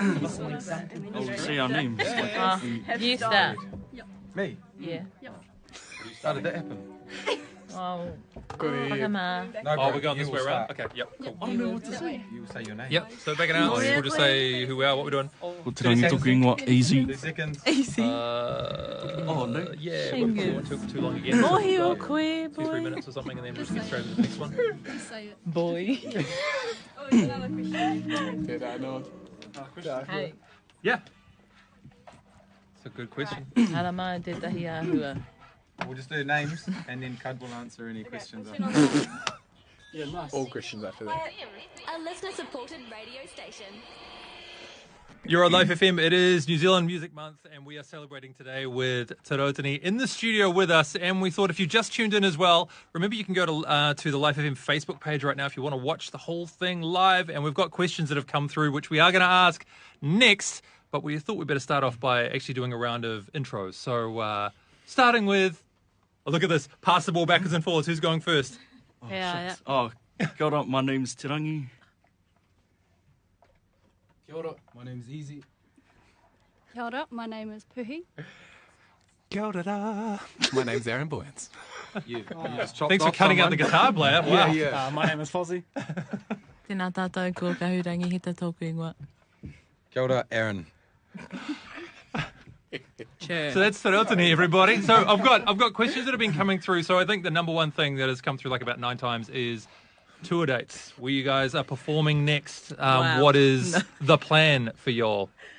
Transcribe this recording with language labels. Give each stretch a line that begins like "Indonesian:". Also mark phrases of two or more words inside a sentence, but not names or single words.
English: And then you Oh, write say it our down. names. You start. Me? Yeah. How did that happen? Oh, Good whakama. No, oh, bro, we're going you this will way around? start. Okay, yep, cool. I don't know what to say. You will say your name. Yep, so back it out. We'll just say who we are, what we're doing.
Māori: Ko te rangi tuku ingoa easy.
English: 2 seconds. Easy. Oh, no. Yeah, Fingers. we won't took too long again.
Māori: Mohi o
English: Like
Māori: koe,
English: 2-3 boy. minutes or something, and then we'll just get straight to the next one. Just say it. Boy. Oh, there's another question. Did I know? Hey. Yeah. It's a good question.
Māori: Ara mai tētahi āhua.
English: We'll just do names and then Cud will answer any questions. Question after. on the- Yeah, nice. All Christians after that. A listener-supported radio station. You're on Life FM. It is New Zealand Music Month, and we are celebrating today with Te Rautini in the studio with us. And we thought if you just tuned in as well, remember you can go to the Life FM Facebook page right now if you want to watch the whole thing live. And we've got questions that have come through, which we are going to ask next. But we thought we'd better start off by actually doing a round of intros. So starting with, oh, look at this, pass the ball backwards and forwards. Who's going first? Yeah,
Māori: Oh, kia ora,
English: my name's Te Rangi.
Māori: Kia ora,
English: my name's Easy.
Māori: Kia ora,
English: my name is Puhi.
Māori: Kia ora.
English: My name's Aaron Boyens. You just chopped Thanks for off cutting out the someone. guitar player. Wow. Yeah. My name is Fozzie.
Māori: Tēnā tātou ko kahurangi he tā tōku ingoa. Kia ora, Aaron.
English: Sure. So that's Te Rautini, everybody. So I've got questions that have been coming through. So I think the number one thing that has come through like about 9 times is tour dates, where you guys are performing next. Wow. What is the plan for y'all?